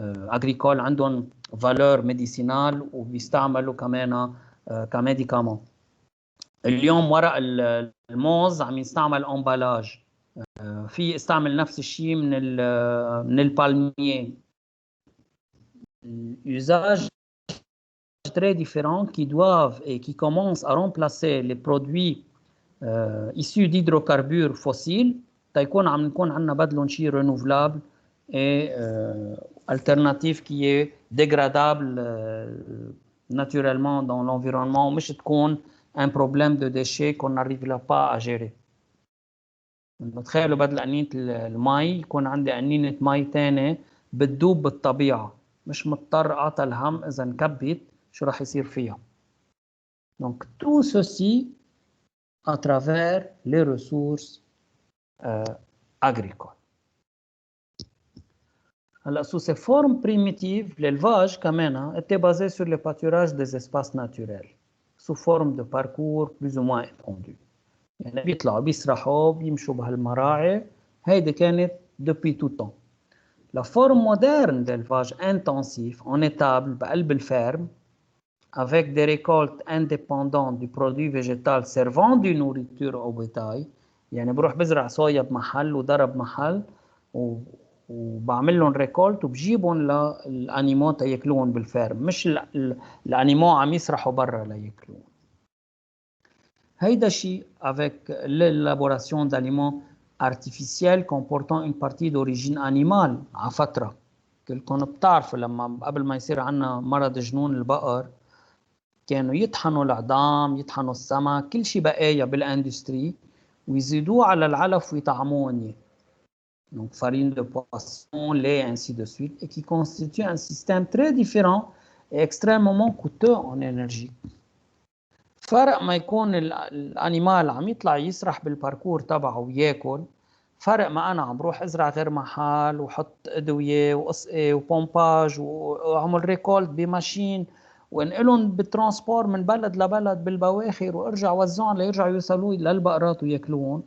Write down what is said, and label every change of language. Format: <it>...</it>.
<ar>agricole عندهم</ar> <fr>valeur médicinale</fr> <ar>وبيستعملوا كمان كميديكامون. اليوم ورق الموز عم يستعمل امبالاج، في يستعمل نفس الشيء من البالميer.</ar> <fr>Usage très différents qui doivent et qui commencent à remplacer les produits issus d'hydrocarbures fossiles</fr> <ar>تيكون عم نكون عندنا بدلهم شيء</ar> <fr>renouvelable et alternative qui est dégradable naturellement dans l'environnement</fr> <ar>ومش تكون</ar> <fr>un problème de déchets qu'on n'arrivera pas à gérer.</fr> <ar>تخيلوا بدل قنينة المي يكون عندي قنينة مي تانية بتدوب بالطبيعة، مش مضطر أعطى الهم إذا انكبت شو راح يصير فيها.</ar> <fr>Donc tout ceci à travers les ressources agricoles. Alors, sous ces formes primitives, l'élevage كمان était basé sur le pâturage des espaces naturels sous forme de parcours plus ou moins étendus.</fr> <ar>يعني بيطلعوا بيسرحوا بيمشوا بهالمراعي، هيدي كانت</ar> <fr>depuis tout temps. La forme moderne d'élevage intensif en étable</fr> <ar>بقلب الفرم</ar> <fr>avec des récoltes indépendantes du produit végétal servant du nourriture au bétail.</fr> <ar>يعني بروح بزرع صويا بمحل وضرب محل وبعمل لهم ريكولت وبجيبهم للانيمو تياكلوهم بالفارم، مش الانيمو عم يسرحوا برا لياكلوهم. هيدا شيء</ar> <fr>avec l'élaboration d'aliments artificiels comportant une partie d'origine animale</fr> <ar>على فترة. كلكم بتعرفوا لما قبل ما يصير عنا مرض جنون البقر كانوا يطحنوا العظام، يطحنوا السمك، كل شيء بقايا بالاندستري ويزيدوه على العلف ويطعموه.</ar> <fr>Donc farine de poisson, lait, ainsi de suite, et qui constitue un système très différent et extrêmement coûteux en énergie.</fr> <ar>فرق ما يكون الانيمال عم يطلع يسرح بالباركور تبعه وياكل، فرق ما انا عم بروح ازرع غير محل وحط ادويه وقصقي وبومباج واعمل ريكولت بماشين وانقلهم بالترانسبور من بلد لبلد بالبواخر وارجع وزعهم ليرجعوا يوصلوا للبقرات وياكلوهم.</ar>